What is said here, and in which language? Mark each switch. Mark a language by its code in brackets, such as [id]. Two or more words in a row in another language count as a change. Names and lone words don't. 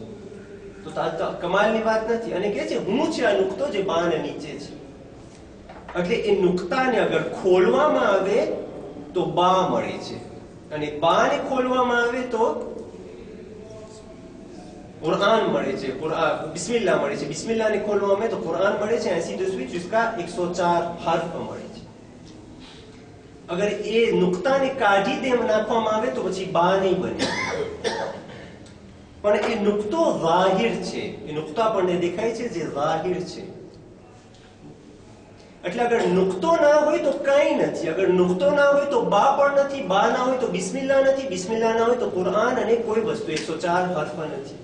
[gu] તો કમાલની વાત નથી. અને કહે છે હું છે આ નુક્તો જે બાના નીચે છે. એટલે એ નુક્તાને અગર ખોલવામાં આવે તો બા મળે છે, અને બાને ખોલવામાં આવે તો कुरान મળે છે, બિસ્મિલ્લાહ મળે છે. બિસ્મિલ્લાહને ખોલવામાં આવે તો કુરાન મળે છે, [fr] ainsi de suite jusqu'à 104 [gu] હર્ફ મળે છે. અગર એ નુક્તાને કાઢી દેમ નાખવામાં આવે તો પછી બા નહીં બને. પણ એ નુક્તો ઝાહિર છે, એ નુક્તો આપણને દેખાય છે જે ઝાહિર છે. એટલે અગર નુક્તો ના હોય તો કંઈ નથી, અગર નુક્તો ના હોય તો બા પણ નથી, બા ના હોય તો બિસ્મિલ્લાહ નથી, બિસ્મિલ્લાહ ના હોય તો કુરાન અને કોઈ વસ્તુ 104 હર્ફ નથી.